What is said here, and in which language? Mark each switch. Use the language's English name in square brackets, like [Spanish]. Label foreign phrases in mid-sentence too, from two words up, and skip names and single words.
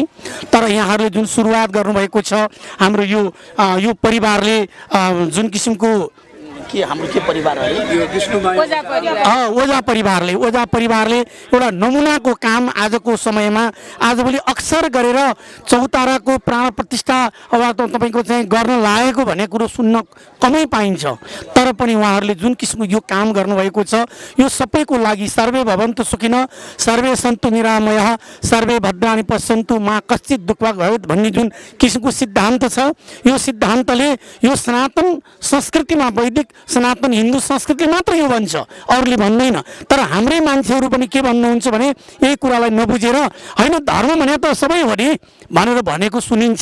[Nepali] तर यहाँहरूले जुन सुरुवात गर्नुभएको छ हाम्रो यो परिवारले जुन किसिमको हाम्रो परिवार ओझा परिवारले एउटा नमुनाको काम आजको समयमा आजभोलि अक्सर गरेर चौताराको प्राण प्रतिष्ठा अब तपाईँको चाहिँ गर्न लागेको भन्ने कुरो सुन्न कमै पाइन्छ। तर पनि उहाँहरूले जुन किसिमको यो काम गर्नुभएको छ यो सबैको लागि [Sanskrit] सर्वे भवन्तु सुखिनः सर्वे सन्तु निरामयः सर्वे भद्राणि पश्यन्तु मा कश्चित् दुःख भवेत् [Nepali] भन्ने जुन किसिमको सिद्धान्त छ यो सिद्धान्तले यो सनातन संस्कृतिमा वैदिक सनातन हिन्दू संस्कृति मात्र यो भन्छ, अरूले भन्दैन। तर हाम्रै मान्छेहरू पनि के भन्नुहुन्छ भने यही कुरालाई नबुझेर होइन धर्म भने त सबै हो नि भनेर भनेको सुनिन्छ।